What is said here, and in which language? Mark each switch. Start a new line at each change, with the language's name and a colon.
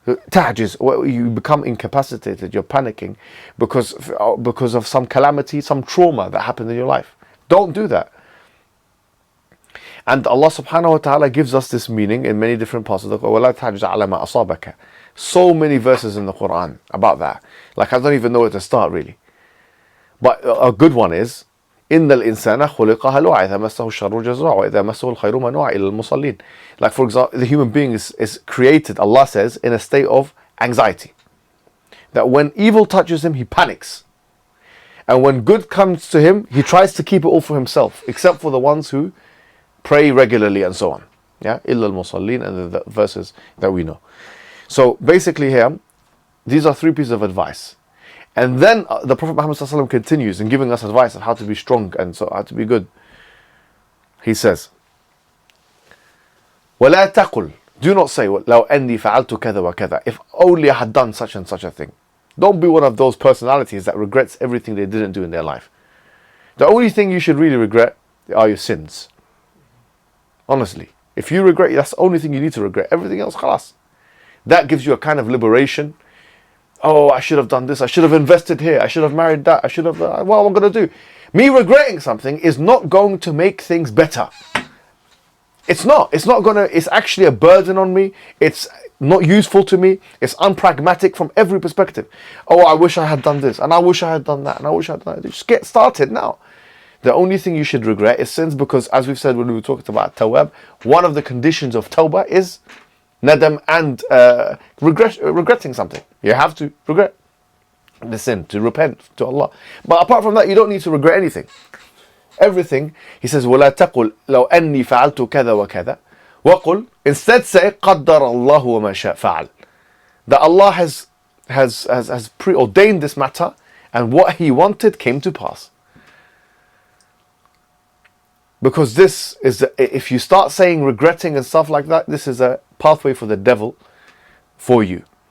English: Ta'jiz, you become incapacitated, you're panicking because of some calamity, some trauma that happened in your life. Don't do that. And Allah subhanahu wa ta'ala gives us this meaning in many different parts of the Quran.
Arabic: وَلَا تَعْجِزْ عَلَى مَا أَصَابَكَ.
English: So many verses in the Quran about that. Like I don't even know where to start really. But a good one is
Arabic: إن الإنسان خلق هلوعا إذا مسه الشر جزوعا وإذا مسه الخير منوعا إلى المصلين.
English: Like for example, the human being is created, Allah says, in a state of anxiety. That when evil touches him, he panics. And when good comes to him, he tries to keep it all for himself, except for the ones who pray regularly and so on. Yeah,
Arabic: إلا المصلين,
English: and the verses that we know. So basically here, these are three pieces of advice. And then the Prophet Muhammad ﷺ continues in giving us advice on how to be strong and so how to be good. He says,
Arabic: وَلَا تَقُلْ.
English: Do not say,
Arabic: لَوْ أَنِّي فَعَلْتُ كَذَا وَكَذَا.
English: If only I had done such and such a thing. Don't be one of those personalities that regrets everything they didn't do in their life. The only thing you should really regret are your sins. Honestly. If you regret, that's the only thing you need to regret. Everything else, khalas. That gives you a kind of liberation. Oh, I should have done this. I should have invested here. I should have married that. I should have... what am I going to do? Me regretting something is not going to make things better. It's not. It's not going to... It's actually a burden on me. It's not useful to me. It's unpragmatic from every perspective. Oh, I wish I had done this. And I wish I had done that. And I wish I had done that. Just get started now. The only thing you should regret is sins, because as we've said when we were talking about Tawab, one of the conditions of Tawbah is nadam and regretting something. You have to regret the sin, to repent to Allah. But apart from that, you don't need to regret anything. Everything, he says,
Arabic: وَلَا تَقُلْ لَوْ أَنِّي فَعَلْتُ كَذَا وَكَذَا. وَقُلْ,
English: instead say,
Arabic: قَدَّرَ اللَّهُ وَمَا شَاءَ فَعَلْ.
English: That Allah has preordained this matter, and what He wanted came to pass. Because this is, if you start saying regretting and stuff like that, this is a pathway for the devil for you.